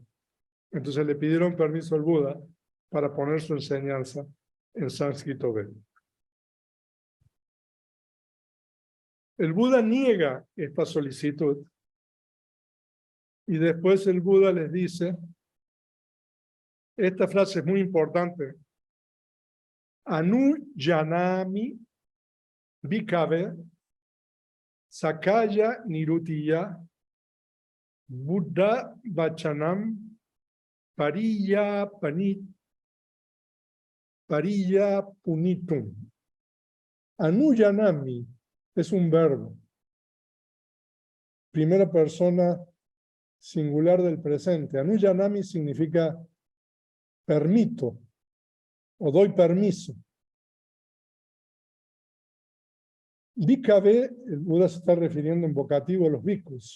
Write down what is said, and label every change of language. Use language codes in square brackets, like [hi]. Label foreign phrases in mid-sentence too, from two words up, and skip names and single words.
[es] Entonces le pidieron permiso al Buda para poner su enseñanza en sánscrito védico. El Buda niega esta solicitud y después el Buda les dice, esta frase es muy importante, [pi] Anu Janami Bhikkhave Sakaya Nirutiya Buddha Vachanam Pariya Punitum. [es] Anuyanami es un verbo. Primera persona singular del presente. Anuyanami significa permito o doy permiso. Bhikkhave, el Buda se está refiriendo en vocativo a los bhikkhus.